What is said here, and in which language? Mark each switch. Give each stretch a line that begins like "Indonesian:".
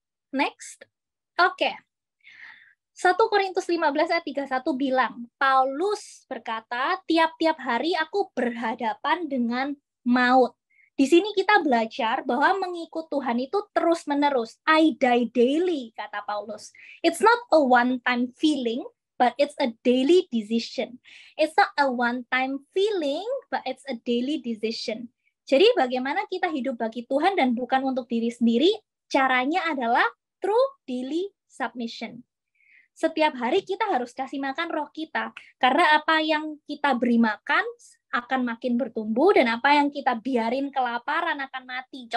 Indonesian: Next. Oke. 1 Korintus 15 ayat 31 bilang, Paulus berkata, tiap-tiap hari aku berhadapan dengan maut. Di sini kita belajar bahwa mengikut Tuhan itu terus-menerus.
English: I die daily,
Indonesian: kata Paulus.
English: It's not a one-time feeling, but it's a daily decision. It's not a one-time feeling, but it's a daily decision.
Indonesian: Jadi bagaimana kita hidup bagi Tuhan dan bukan untuk diri sendiri, caranya adalah
English: through daily submission.
Indonesian: Setiap hari kita harus kasih makan roh kita, karena apa yang kita beri makan akan makin bertumbuh, dan apa yang kita biarin kelaparan akan mati.